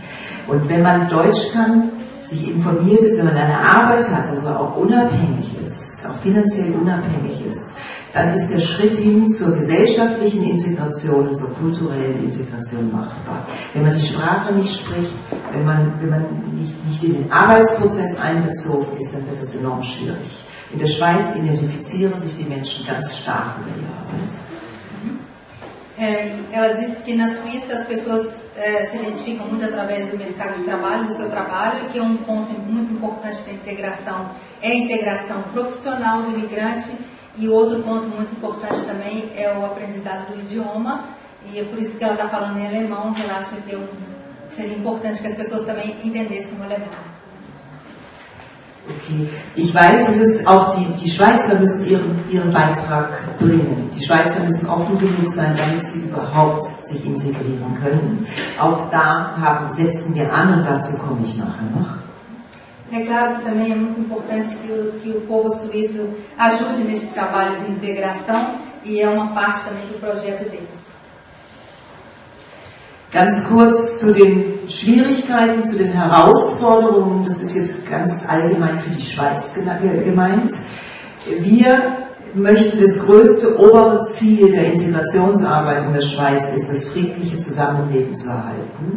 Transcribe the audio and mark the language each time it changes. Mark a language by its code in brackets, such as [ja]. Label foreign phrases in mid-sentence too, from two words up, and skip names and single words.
[de] Und wenn man Deutsch kann, sich informiert ist, wenn man eine Arbeit hat, also auch unabhängig ist, auch finanziell unabhängig ist, dann ist der Schritt hin zur gesellschaftlichen Integration und zur kulturellen Integration machbar. Wenn man die Sprache nicht spricht, wenn man nicht in den Arbeitsprozess einbezogen ist, dann wird das enorm schwierig. In der Schweiz identifizieren sich die Menschen ganz stark über die Arbeit. [pt] Ela disse que na Suíça as pessoas se identificam muito através do mercado de trabalho, do seu trabalho, e que um ponto muito importante da integração é a integração profissional do imigrante. E o outro ponto muito importante também é o aprendizado do idioma, e é por isso que ela está falando em alemão, que ela acha que seria importante que as pessoas também entendessem o alemão. Okay. [de] Ich weiß, dass es auch die Schweizer müssen ihren Beitrag bringen. Die Schweizer müssen offen genug sein, damit sie überhaupt sich integrieren können. Auch da setzen wir an, und dazu komme ich nachher noch. [pt] É claro que também é muito importante que o povo suíço ajude nesse trabalho de integração, e é uma parte também do projeto deles. [de] Ganz kurz zu den Schwierigkeiten, zu den Herausforderungen, das ist jetzt ganz allgemein für die Schweiz gemeint. Wir möchten, das größte obere Ziel der Integrationsarbeit in der Schweiz ist, das friedliche Zusammenleben zu erhalten.